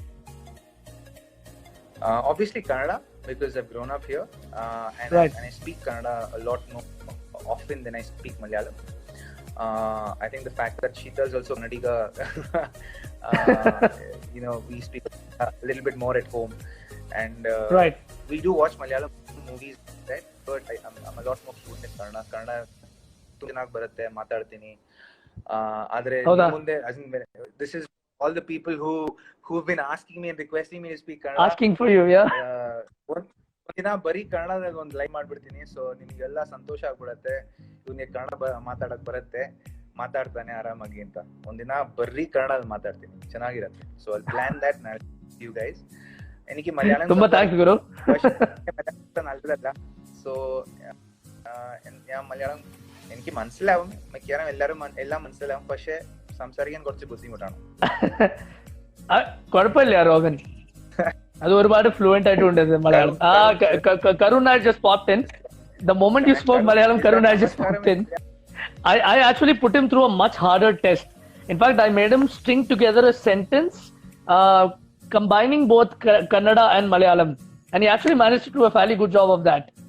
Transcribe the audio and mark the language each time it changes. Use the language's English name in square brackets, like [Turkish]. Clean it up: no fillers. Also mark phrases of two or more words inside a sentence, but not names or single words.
[English] Obviously Kannada, because I've grown up here, and I speak Kannada a lot more often than I speak Malayalam. I think the fact that Sheeta is also Kannadiga, we speak a little bit more at home, and we do watch Malayalam movies, right? But I'm a lot more fluent in Kannada. [Kannada] Kannada ಚೆನ್ನಾಗಿ ಬರುತ್ತೆ, ಮಾತಾಡ್ತೀನಿ. ಆದ್ರೆ ಮುಂದೆ, [English] this is all the people who've been asking me and requesting me to speak Kannada. Asking for you, yeah. [Kannada] ಒಂದಿನ ಬರೀ ಕನ್ನಡದಾಗ ಒಂದು ಲೈವ್ ಮಾಡ್ಬಿಡ್ತೀನಿ, ಸೊ ನಿಮ್ಗೆಲ್ಲ ಸಂತೋಷ ಆಗ್ಬಿಡತ್ತೆ. ಇವನಿಗೆ ಕನ್ನಡ ಮಾತಾಡಕ್ ಬರುತ್ತೆ, ಮಾತಾಡ್ತಾನೆ ಆರಾಮಾಗಿ ಅಂತ. ಒಂದಿನ ಬರೀ ಕನ್ನಡ ಮಾತಾಡ್ತೀನಿ, ಚೆನ್ನಾಗಿರತ್ತೆ. [English] so I plan that you guys. [Malayalam] എനിക്ക് മലയാളം [Kannada] ತುಂಬಾ ಥ್ಯಾಂಕ್ಸ್ ಗುರು. [Malayalam] നല്ലതല്ല, സോ ഞാൻ മലയാളം എനിക്ക് മനസ്സിലാവും, മിക്കവാറും എല്ലാം മനസ്സിലാവും, പക്ഷെ സംസാരിക്കാൻ കുറച്ച് ബുദ്ധിമുട്ടാണ്. കുഴപ്പമില്ല റോബിൻ, അത് ഒരുപാട് ഫ്ലുവന്റ് ആയിട്ടുണ്ട് മലയാളം. [English] Karun had just popped in. The moment you spoke Malayalam, Karun had just popped in. I actually put him through a much harder test. In fact, I made him string together a sentence combining both Kannada and Malayalam, and he actually managed to do a fairly good job of that.